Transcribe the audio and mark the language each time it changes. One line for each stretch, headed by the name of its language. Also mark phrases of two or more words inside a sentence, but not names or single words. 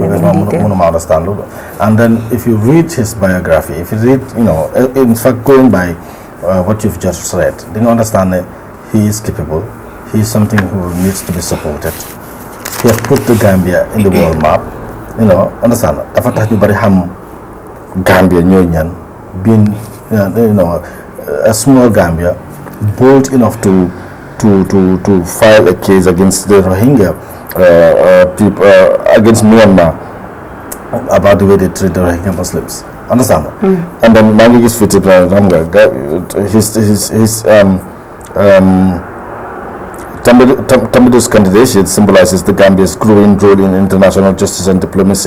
English: I understand. And then if you read his biography, if you read, in fact, going by what you've just read, then you understand that he is capable. He is something who needs to be supported. He has put the Gambia in the world map. Understand?
Wolof: Dafa tax ñu bari xam Gambia ñoy ñan,
English: being a small Gambia, bold enough to file a case against the Rohingya people, against Myanmar, about the way they treat the Rohingya Muslims. Understand? And then Mangigis Fitip Tambadou's candidacy symbolizes the Gambia's growing role in international justice and diplomacy.